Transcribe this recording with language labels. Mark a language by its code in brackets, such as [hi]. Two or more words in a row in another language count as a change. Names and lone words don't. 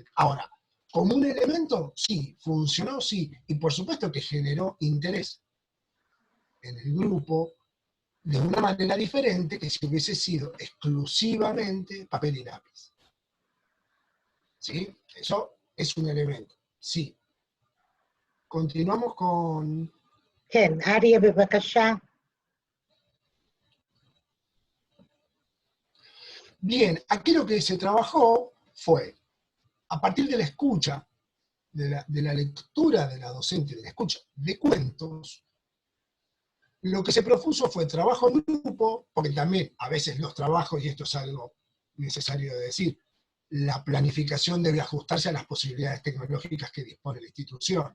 [es] Ahora, como un elemento, sí, funcionó, sí, y por supuesto que generó interés en el grupo de una manera diferente que si hubiese sido exclusivamente papel y lápiz. ¿Sí? Eso es un elemento, sí. Continuamos con... [he] כן, אריה בבקשה. [es] Bien, aquí lo que se trabajó fue, a partir de la escucha, de la lectura de la docente, de la escucha de cuentos, lo que se propuso fue trabajo en grupo, porque también a veces los trabajos, y esto es algo necesario de decir, la planificación debe ajustarse a las posibilidades tecnológicas que dispone la institución.